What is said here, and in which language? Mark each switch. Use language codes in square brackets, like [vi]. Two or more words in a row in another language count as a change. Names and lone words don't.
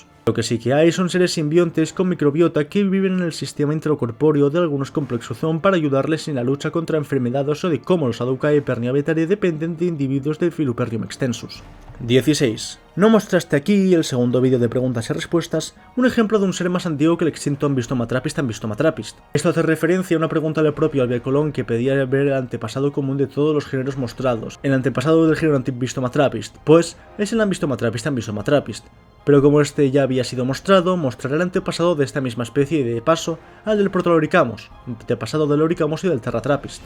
[es] Lo que sí que hay son seres simbiontes con microbiota que viven en el sistema intracorpóreo de algunos complexozón para ayudarles en la lucha contra enfermedades o de cómo los Aducae y Pernia vitae dependen de individuos de Filupernium extensus. 16. No mostraste aquí, el segundo vídeo de preguntas y respuestas, un ejemplo de un ser más antiguo que el extinto Ambystoma trapist Ambystoma trapist. Esto hace referencia a una pregunta del propio Albia Colón que pedía ver el antepasado común de todos los géneros mostrados. El antepasado del género Ambystoma trapist, pues, es el Ambystoma trapist Ambystoma trapist. pero como este ya había sido mostrado, mostraré el antepasado de esta misma especie y de paso al del Protoloricamos, antepasado del Oricamos y del Terratrapist.